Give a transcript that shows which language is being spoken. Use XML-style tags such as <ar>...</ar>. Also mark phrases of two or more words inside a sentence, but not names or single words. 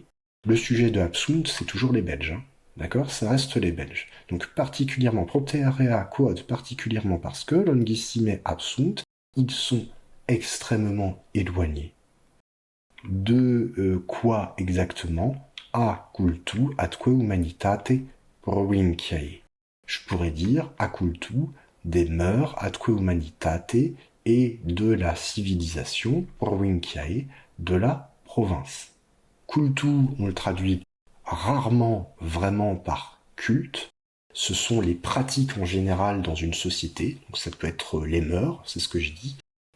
<fr>Le sujet de absunt, c'est toujours les Belges. D'accord? Ça reste les Belges. Donc particulièrement,</fr> <la>propterea quod,</la> <fr>particulièrement parce que,</fr> <la>longissime absunt,</la> <fr>ils sont extrêmement éloignés. De quoi exactement?</fr> <la>Accultu atque humanitate provinciae.</la> <fr>Je pourrais dire accultu des mœurs</fr> <la>atque humanitate</la> <fr>et de la civilisation provinciae, de la province. Cultu, on le traduit rarement vraiment par culte. Ce sont les pratiques en général dans une société. Donc ça peut être les mœurs, c'est ce que je dis.</fr>